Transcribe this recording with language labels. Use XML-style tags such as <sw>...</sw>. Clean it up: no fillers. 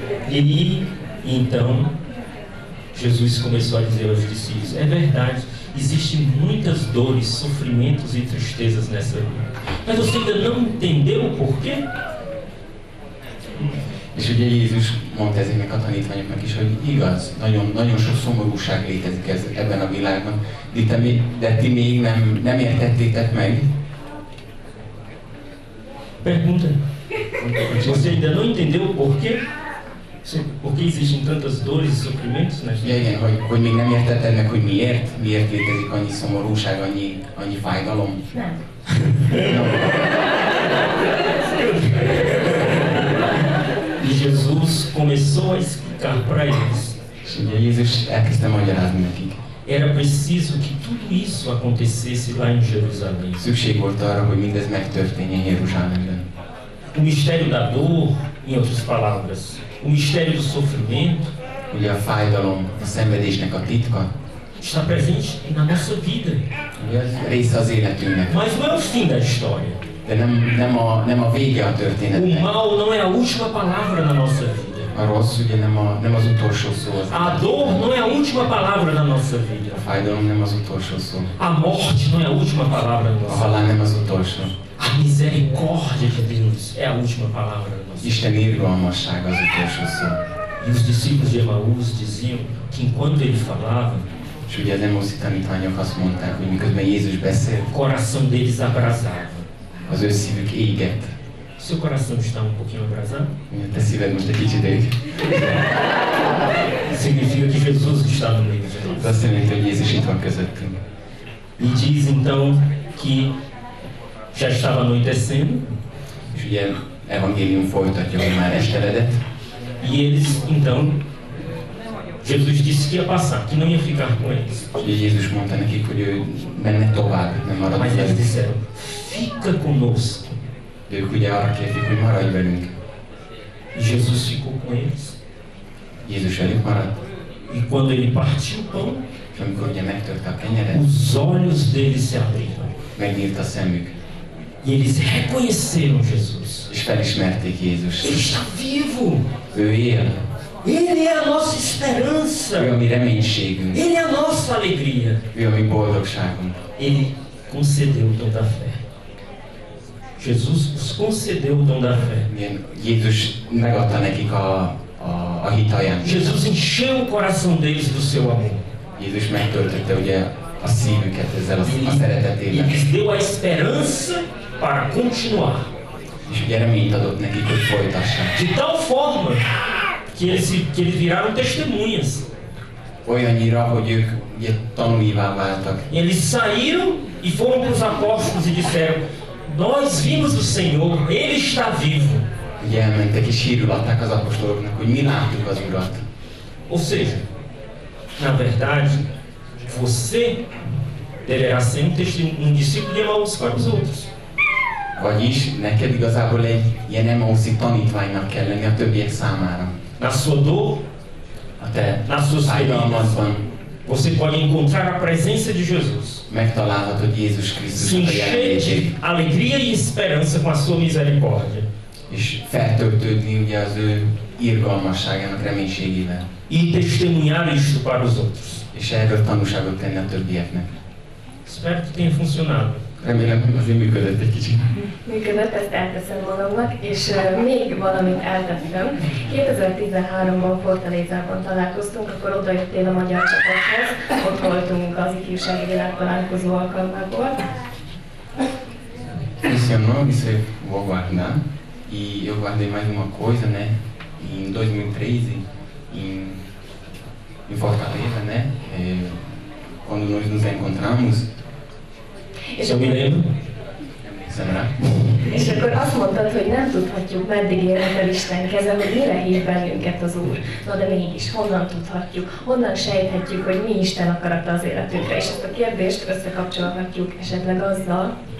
<pt>E então, Jesus começou a dizer aos discípulos, é verdade, existem muitas dores, sofrimentos e tristezas nessa vida. Mas você ainda não entendeu o porquê?</pt> <hu>És ugye Jézus mondta ezeknek a tanítványoknak is, hogy igaz, nagyon sok szomorúság létezik ebben a világban, de ti még nem értettétek meg.</hu> <pt>Pergunta, você ainda não entendeu o porquê? Por que existem tantas dores e sofrimentos nessa vida?</pt> <hu>Igen, hogy még nem értetted meg, hogy miért létezik annyi szomorúság, annyi fájdalom. Nem.</hu> <pt>E Jesus começou a explicar para eles.</pt> <hu>És ugye Jézus elkezdte magyarázni nekik.</hu> <pt>Era preciso que tudo isso acontecesse lá em Jerusalém.</pt> <hu>Szükség volt arra, hogy mindez megtörténjen Jeruzsálemben.</hu> <pt>O mistério da dor, em outras palavras, o mistério do sofrimento,</pt> <hu>Ugye a fájdalom, a szenvedésnek a titka,</hu> <pt>está presente na nossa vida.</pt> <hu>ugye az része az életünknek.</hu> <pt>Mas não é o fim da história.</pt> <hu>De nem a vége a</hu> <pt>O</pt> <hu>történetnek.</hu> <pt>mal não é a última palavra na nossa vida.</pt> <hu>A rossz ugye nem az utolsó szó.</hu> <pt>A dor não é a última palavra na nossa vida.</pt> <hu>A fájdalom nem az utolsó szó.</hu> <pt>A morte não é a última palavra na</pt> <hu>A</hu> <pt>nossa</pt> <hu>halál</hu> <pt>vida.</pt> <hu>nem az utolsó.</hu> <pt>A misericórdia de Deus é a última palavra na nossa vida.</pt> <hu>Isten irgalmassága az utolsó szó.</hu> <pt>E os discípulos de Emaús diziam que enquanto ele falava,</pt> <hu>És ugye az Emauszi tanítványok azt mondták, hogy miközben Jézus beszél,</hu> <pt>o coração deles abrasava.</pt> <hu>az ő szívük égett.</hu> <pt>Seu coração está um pouquinho abrasado?</pt> <hu>Ugye te szíved most egy kicsit ég.</hu> <pt>Significa que Jesus está no meio de</pt> <hu>Ez</hu> <pt>nós.</pt> <hu>azt jelenti, hogy Jézus itt van közöttünk.</hu> <pt>E diz então que já estava anoitecendo</pt> <hu>És ugye evangélium folytatja, hogy már esteledett.</hu> <pt>e eles então Jesus disse que ia passar, que não ia ficar com eles.</pt> <hu>És ugye Jézus mondta nekik, hogy ő menne tovább, nem marad</hu> <pt>Mas eles</pt> <hu>velük.</hu> <pt>disseram: fica conosco.</pt> <hu>De ők ugye arra kérték, hogy maradj velünk.</hu> <pt>E Jesus ficou com eles.</pt> <hu>Jézus velük maradt.</hu> <pt>E quando ele partiu o pão,</pt> <hu>És amikor ugye megtörte a kenyeret,</hu> <pt>os olhos deles se abriram.</pt> <hu>megnyílt a szemük.</hu> <pt>E eles reconheceram Jesus.</pt> <hu>És felismerték Jézust.</hu> <pt>Ele está vivo.</pt> <hu>Ő él.</hu> <pt>Ele é a nossa esperança.</pt> <hu>Ő a mi reménységünk.</hu> <pt>Ele é a nossa alegria.</pt> <hu>Ő a mi boldogságunk.</hu> <pt>Ele concedeu o dom da fé. Jesus os concedeu o dom da fé.</pt> <hu>Igen, Jézus megadta nekik a hit ajándékot.</hu> <pt>Jesus encheu o coração deles do seu amor.</pt> <hu>Jézus megtöltötte ugye a szívüket ezzel a</hu> <pt>E</pt> <hu>szeretetével.</hu> <pt>lhes deu a esperança para continuar.</pt> <hu>És ugye reményt adott nekik, hogy folytassák.</hu> <pt>De tal forma que eles viraram testemunhas.</pt> <hu>Olyannyira, hogy ők ugye tanúivá váltak.</hu> <pt>Eles saíram e foram para os apóstolos e disseram: nós vimos o Senhor, Ele está vivo.</pt> <hu>Ugye elmentek és hírül adták az apostoloknak, hogy mi láttuk az Urat.</hu> <pt>Ou seja, na verdade, você deverá ser um discípulo de Emaús para os outros.</pt> <hu>Vagyis neked igazából egy ilyen Emauszi tanítványnak kell lenni a többiek számára.</hu> <pt>Na sua dor,</pt> <hu>A te</hu> <pt>nas suas feridas,</pt> <hu>fájdalmadban</hu> <pt>você pode encontrar a presença de Jesus.</pt> <hu>megtalálhatod Jézus</hu> <pt>Se</pt> <hu>Krisztusnak a</hu> <pt>encher de</pt> <hu>jelenlétét.</hu> <pt>alegria e esperança com a sua misericórdia.</pt> <hu>És feltöltődni ugye az ő irgalmasságának reménységével.</hu> <pt>E testemunhar isto para os outros.</pt> <hu>És erről tanúságot tenni a többieknek.</hu> <pt>Espero que tenha funcionado.</pt> <hu>Remélem, hogy azért működött egy kicsit. Működött, ezt elteszem magamnak, és még valamit eltettem. 2013-ban Fortalezában találkoztunk, akkor odajöttél a magyar csapathoz, ott voltunk az ifjúsági világtalálkozó alkalmából.</hu> <pt>funcionou, isso eu vou guardar. E eu guardei mais uma coisa, né? Em 2013, em Fortaleza, né? Quando nós nos encontramos. És eu me lembro.</pt> <hu>És akkor azt mondtad, hogy nem tudhatjuk, meddig érhet el Isten keze, hogy mire hív bennünket az Úr. Na de mégis, honnan tudhatjuk, honnan sejthetjük, hogy mi Isten akarata az életünkre, és ezt a kérdést összekapcsolhatjuk esetleg azzal.</hu>